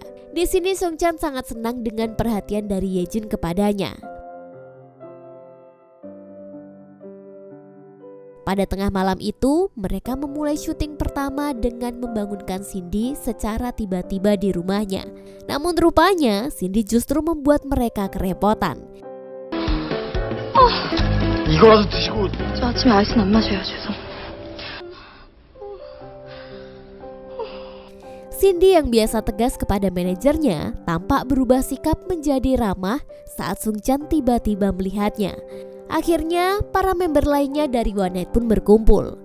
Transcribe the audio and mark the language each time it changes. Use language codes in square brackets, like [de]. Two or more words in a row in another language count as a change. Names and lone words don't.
[id] Di sini Seungchan sangat senang dengan perhatian dari Yejin kepadanya. Pada tengah malam itu, mereka memulai syuting pertama dengan membangunkan Cindy secara tiba-tiba di rumahnya. Namun rupanya Cindy justru membuat mereka kerepotan. [ko] 이거라도 드시고 저 아침에 아이스는 안 마셔요, 죄송. [id] Cindy yang biasa tegas kepada manajernya tampak berubah sikap menjadi ramah saat Seungchan tiba-tiba melihatnya. Akhirnya para member lainnya dari One Night pun berkumpul.